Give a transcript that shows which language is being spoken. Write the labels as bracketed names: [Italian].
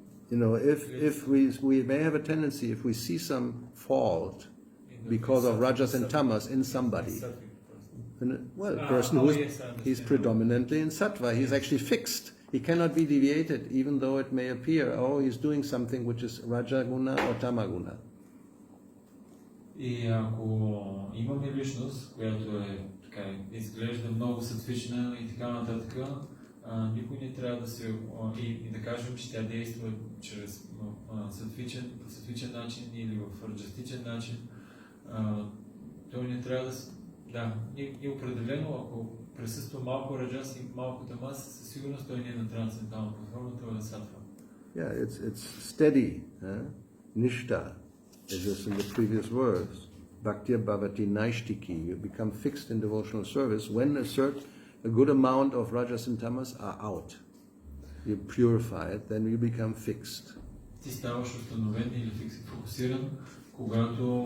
[English] If we may have a tendency, if we see some fault because of rajas and tamas in somebody, well, a person he's predominantly in sattva, he's actually fixed. He cannot be deviated, even though it may appear, he's doing something which is raja guna or tama guna. [Bulgarian] И ако имаме личност, която изглежда много сатвична и така нататък, никой не трябва да се и да кажем, че тя действа чрез сатвичен начин или в раджастичен начин. Той не трябва да и определено, ако присъства малко раджас и малко тамас, със сигурност той не е на трансцендентална платформа, той е сатва. [English] Yeah, it's steady, nishta, as is in the previous words. [Sanskrit] Bhakti bhavati naishtiki. [English] You become fixed in devotional service when a good amount of rajas and tamas are out. You purify it, then you become fixed. [Bulgarian] Ти ставаш установен или фокусиран, когато